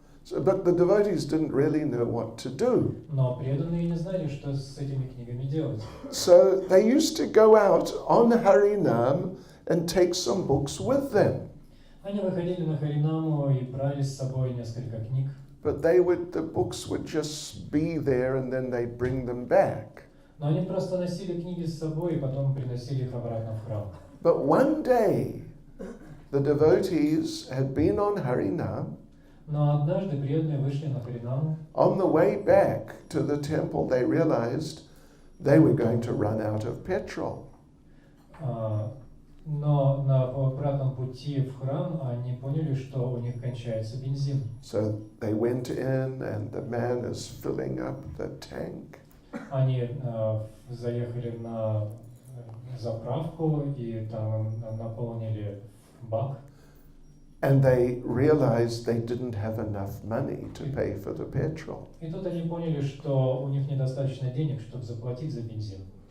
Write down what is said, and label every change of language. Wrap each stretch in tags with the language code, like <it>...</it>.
<en>But the devotees didn't really know what to do.</en> <ru>Но преданные не знали, что с этими книгами делать.</ru> <en>So they used to go out on Harinam and take some books with them.</en> <ru>Они выходили на Харинаму и брали с собой несколько книг.</ru> <en>But the books would just be there and then they'd bring them back.</en> <ru>Но они просто носили книги с собой и потом приносили их обратно в храм.</ru> <en>But one day, the devotees had been on Harinam.</en> <ru>Но однажды преданные вышли на Харинаму.</ru> <en>On the way back to the temple, they realized they were going to run out of petrol.</en> <ru>Но на обратном пути в храм они поняли, что у них кончается бензин.</ru> <en>So they went in and the man is filling up the tank.</en> <ru>Они заехали на заправку и там наполнили бак.</ru> <en>And they realized they didn't have enough money to pay for the petrol.</en> <ru>И тут они поняли, что у них недостаточно денег, чтобы заплатить за бензин.</ru>